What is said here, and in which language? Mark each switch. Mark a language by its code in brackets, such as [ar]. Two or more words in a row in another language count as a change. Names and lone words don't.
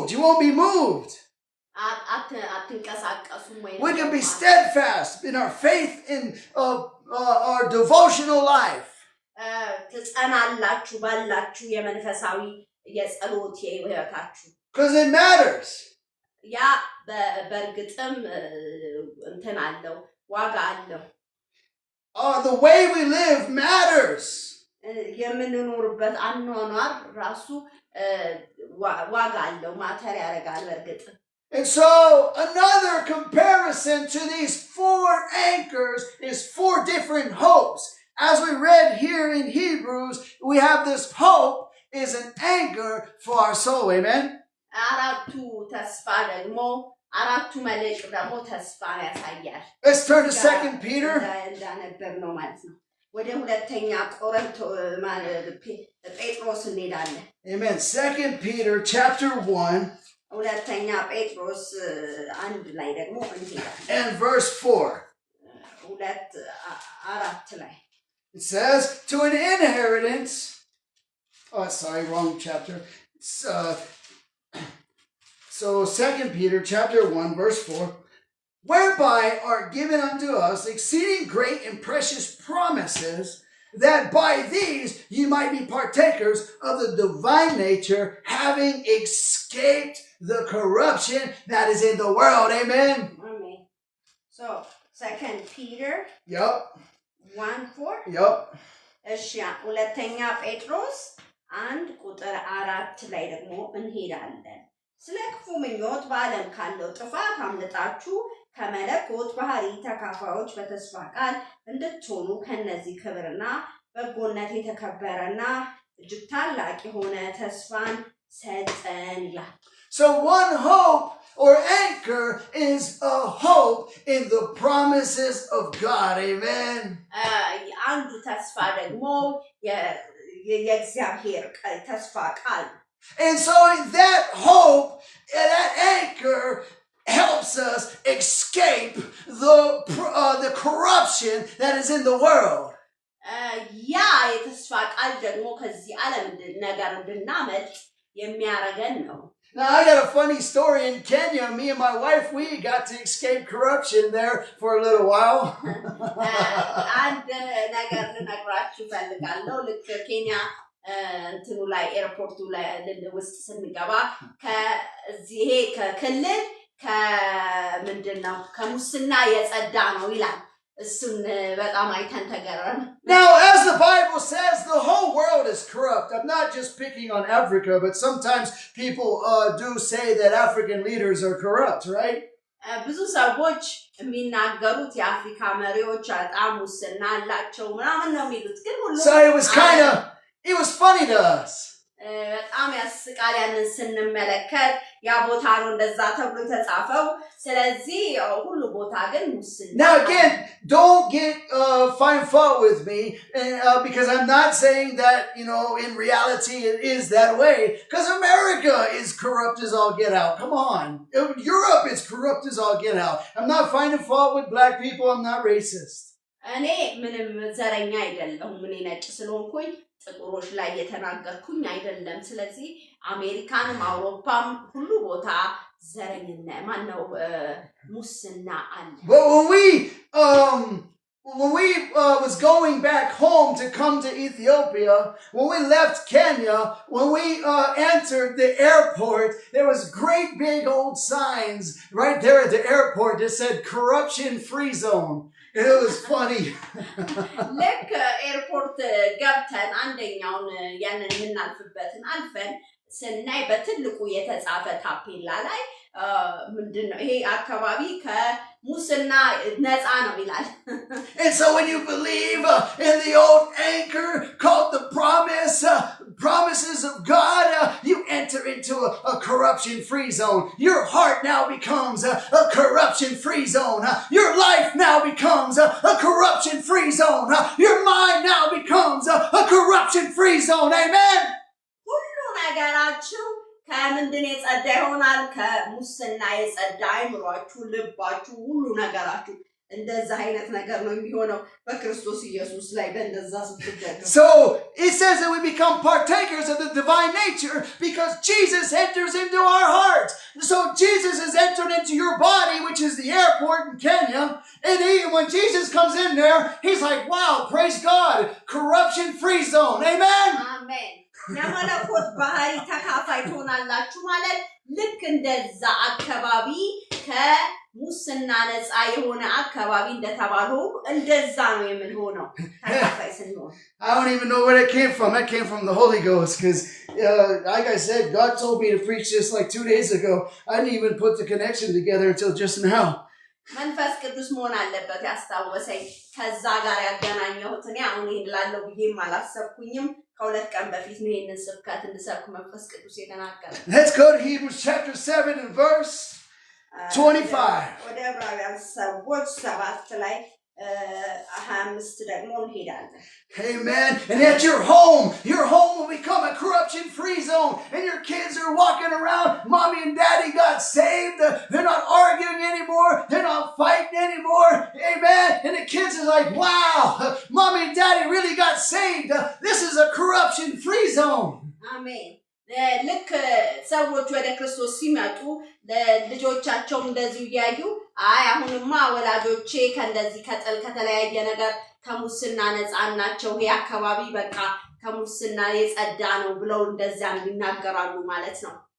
[en] You won't be moved. We can be steadfast in our faith in our devotional life. Because it matters. [am] ያ በእርግጥም እንትን አለው ዋጋ አለው። [en] The way we live matters. [am] የምንኖርበት አኗኗር ራሱ ዋጋ አለው ማተር ያደርጋል በእርግጥ። [en] And so another comparison to these 4 anchors is 4 different hopes. As we read here in Hebrews, we have this hope is an anchor for our soul. Amen. [am] አራቱ ተስፋ ደግሞ አራቱ መልእክት ደግሞ ተስፋን ያሳያል። [en] Let's turn to 2 Peter. [am] እንዳነበብ ነው ማለት ነው። ወደ ሁለተኛ ቆሮንቶስ ጴጥሮስ እንሄዳለን። [en] Amen. 2 Peter chapter 1. [am] ሁለተኛ ጴጥሮስ 1 ላይ ደግሞ እንሄዳለን። [en] And verse 4. [am] 2:4 ላይ [en] It says, to an inheritance. Oh, sorry, wrong chapter. So 2 Peter chapter 1 verse 4, whereby are given unto us exceeding great and precious promises, that by these ye might be partakers of the divine nature, having escaped the corruption that is in the world. Amen. Amen. So 2 Peter. Yep. 1:4 Yup. [am] እሺ ሁለተኛ ጴጥሮስ 1:4 ላይ ደግሞ እንሄዳለን ስለ ክፉ ምኞት በዓለም ካለው ጥፋት አምልጣችሁ ከመለኮት ባህሪ ተካፋዮች በተስፋ ቃል እንድትሆኑ ከነዚህ ክብርና በጎነት የተከበረና እጅግ ታላቅ የሆነ ተስፋን ሰጠን ይላል [en] So one hope or anchor is a hope in the promises of God. Amen. [am] አንዱ ተስፋ ደግሞ የእግዚአብሔር ተስፋ ቃል [en] And so that hope and that anchor helps us escape the corruption that is in the world. [am] ያ የተስፋ ቃል ደግሞ ከዚህ ዓለም ነገር እንድናመልጥ የሚያረገን ነው [en] Now, I got a funny story in Kenya. Me and my wife, we got to escape corruption there for a little while. [am] አንድ ነገር ልነግራችሁ ፈልጋለሁ ልክ ኬንያ እንትኑ ላይ ኤርፖርቱ ላይ ውስጥ ስንገባ ከዚህ ከክልል ከምንድነው ከሙስና የጸዳ ነው ይላል [en] Now, as the Bible says, the whole world is corrupt. I'm not just picking on Africa, but sometimes people do say that African leaders are corrupt, right? [am] ብዙ ሰዎች የሚናገሩት የአፍሪካ መሪዎች በጣም ሙስና አላቸው ምናምን ነው የሚሉት ግን ሁሉ [en] So it was funny to us. [am] በጣም ያስቃል ያንን ስንመለከት ያ ቦታ ነው እንደዛ ተብሎ ተጻፈው ስለዚህ ሁሉ ቦታ ግን ሙስና [en] Now again, don't find fault with me because I'm not saying that, in reality it is that way because America is corrupt as all get out. Come on. Europe is corrupt as all get out. I'm not finding fault with black people. I'm not racist. [am] እኔ ምንም ዘረኛ አይደለሁም እኔ ነጭ ስለሆንኩኝ ጥቁሮች ላይ የተናገርኩኝ አይደለም ስለዚህ አሜሪካንም አውሮፓም ሁሉ ቦታ ዘረኝነት ማነው ሙስና አለ [en] But when we was going back home to come to Ethiopia, when we left Kenya, when we entered the airport, there was great big old signs right there at the airport that said corruption-free zone. And it was funny. Like airport [am] ገብተን አንደኛውን ያንን የምናልፍበትን አልፈን ስናይ በትልቁ የተጻፈ ታፔላ ላይ ምንድነው ይሄ አካባቢ ከሙስና ነፃ ነው ይላል [en] And so when you believe in the old anchor called the promises of God, you enter into a corruption-free zone. Your heart now becomes a corruption-free zone. Your life now becomes a corruption-free zone. Your mind now becomes a corruption-free zone. Amen. [am] ሁሉ ነገራችሁ ከምንድን የጸዳ ይሆናል ከሙስና የጸዳ አይምሯችሁ ልባችሁ ሁሉ ነገራችሁ እንደዛ አይነት ነገር ነው የሚሆነው በክርስቶስ ኢየሱስ ላይ በእንደዛ ስትደረግ [en] So it says that we become partakers of the divine nature because Jesus enters into our hearts. So Jesus has entered into your body, which is the airport in Kenya, and when Jesus comes in there, he's like, wow, praise God, corruption-free zone. Amen. Amen. [am] የመለኮት ባህሪ ተካፋይ ትሆናላችሁ ማለት ልክ እንደዛ አካባቢ ከሙስና ነፃ የሆነ አካባቢ እንደተባለው እንደዛ ነው የምንሆነው ተካፋይ ስንሆን [en] I don't even know where it came from. That came from the Holy Ghost because, like I said, God told me to preach this like 2 days ago. I didn't even put the connection together until just now. [am] መንፈስ ቅዱስ መሆን አለበት ያስታወሰኝ ከዛ ጋር ያገናኘሁት እኔ አሁን ይሄን ላለው ብዬም አላሰብኩኝም ከሁለት ቀን በፊት ነው ይሄንን ስብከት እንድሰብክ መንፈስ ቅዱስ የተናገረ [en] Let's go to Hebrews chapter 7 and verse 25. [am] ወደ ዕብራውያን ሰዎች 7 ላይ 25 ደግሞ እንሄዳለን [en] Amen. And at your home will become a corruption-free zone. And your kids are walking around. Mommy and daddy got saved. They're not arguing anymore. They're not fighting anymore. Amen. And the kids are like, wow, mommy and daddy really got saved. This is a corruption-free zone. Amen. [am] ልክ ሰዎች ወደ ክርስቶስ ሲመጡ ልጆቻቸው እንደዚህ ያዩ አሁንማ ወላጆቼ ከእንደዚህ ከጥል ከተለያየ ነገር ከሙስና ነፃ ናቸው ይሄ አካባቢ በቃ ከሙስና የጸዳ ነው ብለው እንደዛ ይናገራሉ ማለት ነው